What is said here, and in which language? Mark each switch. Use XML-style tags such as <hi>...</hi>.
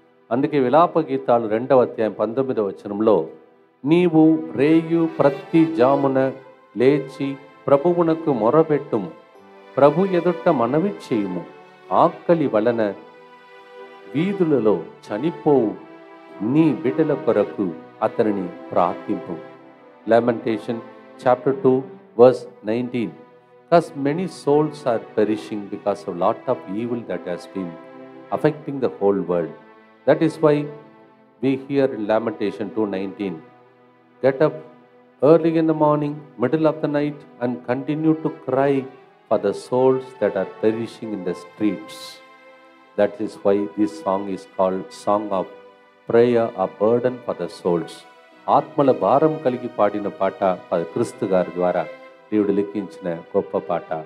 <te>అందుకే విలాప గీతాలు 2వ అధ్యాయం 19వ వచనంలో నీవు రేయు ప్రతి జామున లేచి ప్రభువునకు మొరపెట్టుము, ప్రభు ఎదుట మనవి చేయుము, ఆకలి వలన వీధులలో చనిపోవు నీ బిడ్డల కొరకు అతనిని ప్రార్థింపు.</te> <en>Lamentation chapter 2 verse 19. Thus many souls are perishing because of lot of evil that has been affecting the whole world. That is why we hear in Lamentation 2:19, get up early in the morning, middle of the night, and continue to cry for the souls that are perishing in the streets. That is why this song is called Song of Prayer, a burden for the souls.</en> <te>ఆత్మల భారం కలిగి పాడిన పాట క్రీస్తు గారి ద్వారా దేవుడు లిఖించిన గొప్ప పాట.</te>